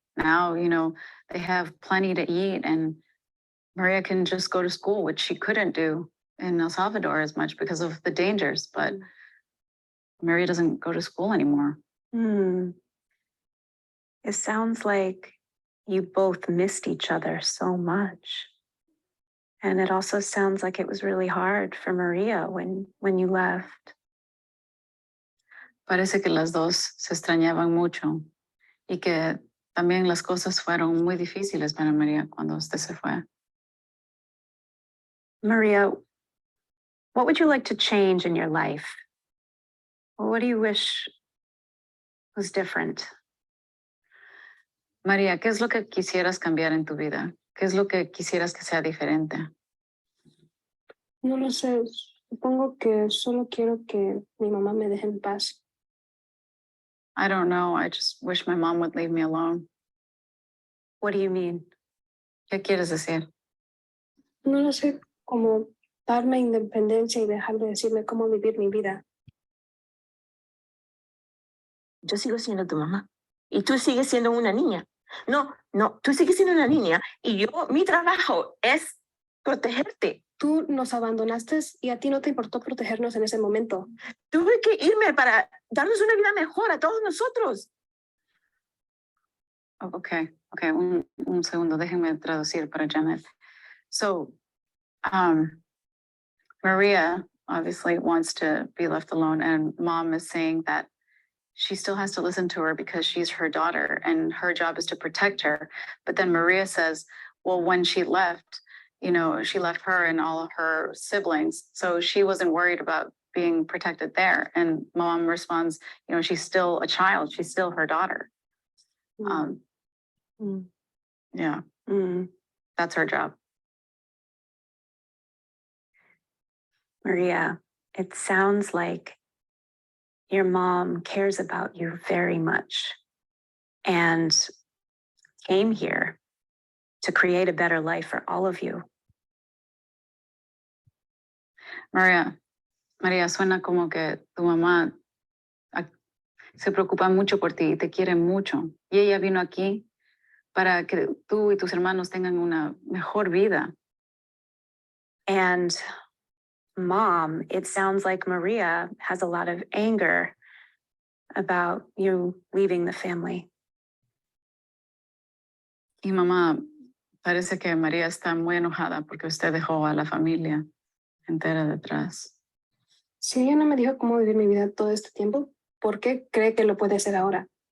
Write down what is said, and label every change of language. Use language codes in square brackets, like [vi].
[en] Now, they have plenty to eat and Maria can just go to school, which she couldn't do in El Salvador as much because of the dangers, but Maria doesn't go to school anymore. It sounds like you both missed each other so much. And it also sounds like it was really hard for Maria when you left. [es] Parece que las dos se extrañaban mucho y que también las cosas fueron muy difíciles para María cuando usted se fue. [en] Maria, what would you like to change in your life? What do you wish was different? [es] María, ¿qué es lo que quisieras cambiar en tu vida? ¿Qué es lo que quisieras que sea diferente? No lo sé. Supongo que solo quiero que mi mamá me deje en paz. [en] I don't know. I just wish my mom would leave me alone. What do you mean? [es] ¿Qué quieres decir? No lo sé, como darme independencia y dejar de decirme cómo vivir mi vida. Yo sigo siendo tu mamá y tú sigues siendo una niña. No, tú sigues siendo una niña y mi trabajo es protegerte. Tú nos abandonaste y a ti no te importó protegernos en ese momento. Tuve que irme para darnos una vida mejor a todos nosotros. Okay, un segundo, déjenme traducir para Janet. [en] So, Maria obviously wants to be left alone, and mom is saying that she still has to listen to her because she's her daughter and her job is to protect her. But then Maria says, well, when she left, she left her and all of her siblings. So she wasn't worried about being protected there. And mom responds, she's still a child. She's still her daughter. Yeah, that's her job. Maria, it sounds like your mom cares about you very much and came here to create a better life for all of you. [es] Maria, suena como que tu mamá se preocupa mucho por ti y te quiere mucho. Y ella vino aquí para que tú y tus hermanos tengan una mejor vida. [en] And Mom, it sounds like Maria has a lot of anger about you leaving the family. [es] Y mamá, parece que María está muy enojada porque usted dejó a la familia entera detrás. Si ella no me dijo cómo vivir mi vida todo este tiempo, ¿por qué cree que lo puede hacer ahora?